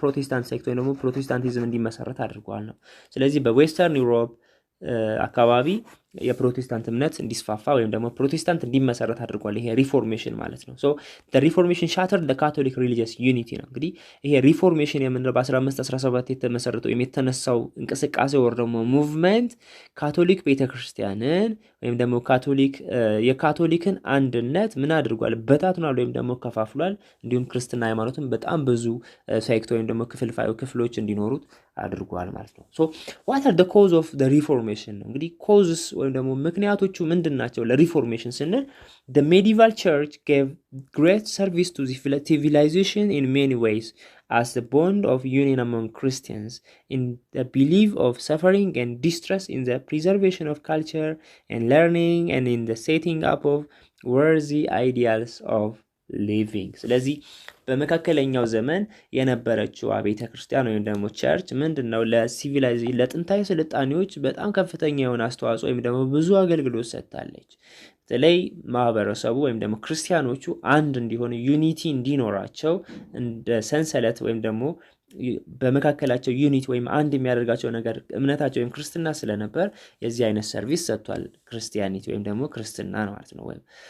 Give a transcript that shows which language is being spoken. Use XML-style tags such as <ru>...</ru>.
<am>ፕሮቴስታንት ሴክት ወይም ደግሞ ፕሮቴስታንቲዝም እንዲመሰረት አድርጓል ነው። ስለዚህ በዌስተርን ዩሮፕ አካባቢ የፕሮቴስታንት እምነት እንዲስፋፋ ወይም ደግሞ ፕሮቴስታንት እንዲመሰረት አድርጓል። ይሄ ሪፎርሜሽን ማለት ነው። ሶ</am> <en>the reformation shattered the Catholic religious unity</en> <am>ነው። እንግዲህ ይሄ ሪፎርሜሽን የምንለው በ1517 የተመሰረተው ወይም የተነሳው እንቅስቃሴ ወር ደግሞ ሙቭመንት ካቶሊክ ቤተክርስቲያንን ወይም ደግሞ የካቶሊክን አንድነት ምን አድርጓል? በታትኗል ወይም ደግሞ ከፋፍሏል። እንዲሁም ክርስትና ሃይማኖትን በጣም ብዙ ሴክት ወይም ደግሞ ክፍሎች እንዲኖሩት አድርጓል ማለት ነው። ሶ</am> <en>what are the cause of the reformation</en> <am>ነው። እንግዲህ causes ወይም ደግሞ ምክንያቶቹ ምንድናቸው ለሪፎርሜሽን ስንል</am> <en>the medieval church gave great service to the civilization in many ways as the bond of union among Christians in the belief of suffering and distress, in the preservation of culture and learning, and in the setting up of worthy ideals of ሊቪንግ።</en> <am>ስለዚህ በመካከለኛው ዘመን የነበረችው ቤተ ክርስቲያን ወይም ደግሞ ቸርች ምንድነው? ለጥንታዊ ስልጣኔዎች በጣም ከፍተኛ የሆነ አስተዋጽኦ ወይም ደግሞ ብዙ አገልግሎት ሰጥታለች። በተለይ ማህበረሰቡ ወይም ደግሞ ክርስቲያኖቹ አንድ እንዲሆኑ ዩኒቲ እንዲኖራቸው እንደ ሰንሰለት ወይም ደግሞ በመካከላቸው ዩኒቲ ወይም አንድ የሚያደርጋቸው ነገር እምነታቸው ወይም ክርስትና ስለነበር የዚህ አይነት ሰርቪስ ሰጥቷል። ክርስቲያኒቲ ወይም ደግሞ ክርስትና ነው ማለት ነው። ወይም</am>